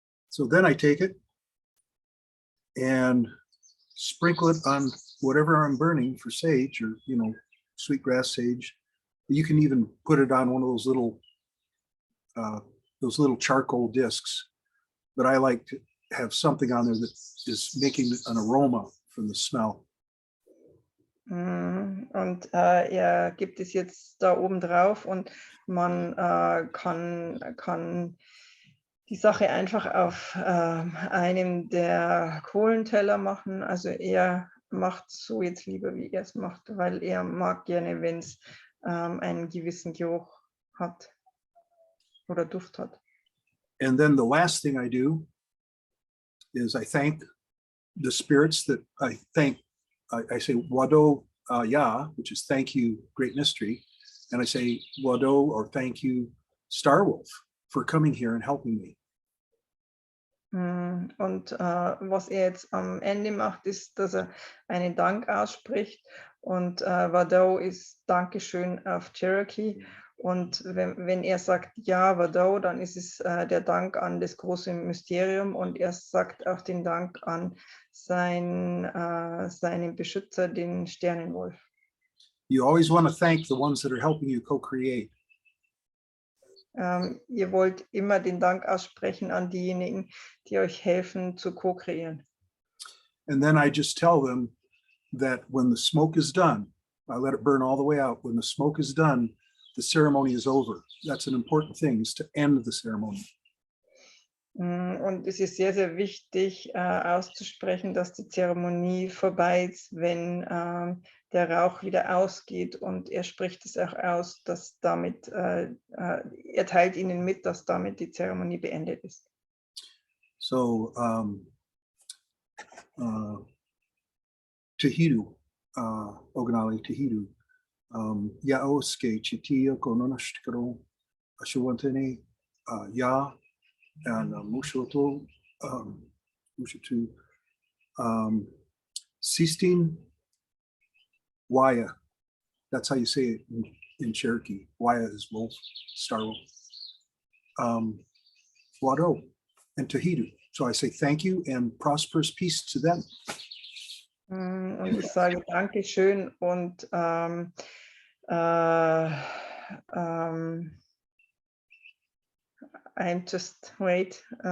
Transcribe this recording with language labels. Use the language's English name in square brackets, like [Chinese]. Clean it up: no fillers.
[English] So then I take it and sprinkle it on whatever I'm burning for sage or, sweetgrass sage. You can even put it on one of those little charcoal discs, but I like to have something on there that is making an aroma from the smell. [German] Und er gibt es jetzt da oben drauf und man kann die Sache einfach auf einem der Kohlenteller machen. Also er macht so jetzt lieber, wie er es macht, weil er mag gerne, wenn es einen gewissen Geruch hat oder Duft hat. [English] And then the last thing I do is I thank the spirits that I thank. I say Wado Ya, which is thank you, great mystery. And I say Wado or thank you, Star Wolf, for coming here and helping me. [German] Und was er jetzt am Ende macht, ist, dass er einen Dank ausspricht. Und Wado ist Dankeschön auf Cherokee. Und wenn er sagt Ja, Wado, dann ist es der Dank an das große Mysterium. Und er sagt auch den Dank an seinen Beschützer, den Sternenwolf. [English] You always want to thank the ones that are helping you co-create. [German] Ihr wollt immer den Dank aussprechen an diejenigen, die euch helfen zu co-kreieren. [English] And then I just tell them that when the smoke is done, I let it burn all the way out. When the smoke is done, the ceremony is over. That's an important thing, is to end the ceremony. [German] Und es ist sehr, sehr wichtig auszusprechen, dass die Zeremonie vorbei ist, wenn der Rauch wieder ausgeht. Und er spricht es auch aus, dass damit, er teilt ihnen mit, dass damit die Zeremonie beendet ist. [Cherokee] So, Tahidu, Oganali Tahidu, Yaoske, Chitia, Kononashkaro, Ashawantene, Ya, and Mushoto, Mushotu, Sistine, Waya. [English] That's how you say it in Cherokee. Waya is wolf, star wolf. Wado and Tahidu. So I say thank you and prosperous peace to them. [German] Und ich sage Dankeschön und [English] I'm just wait.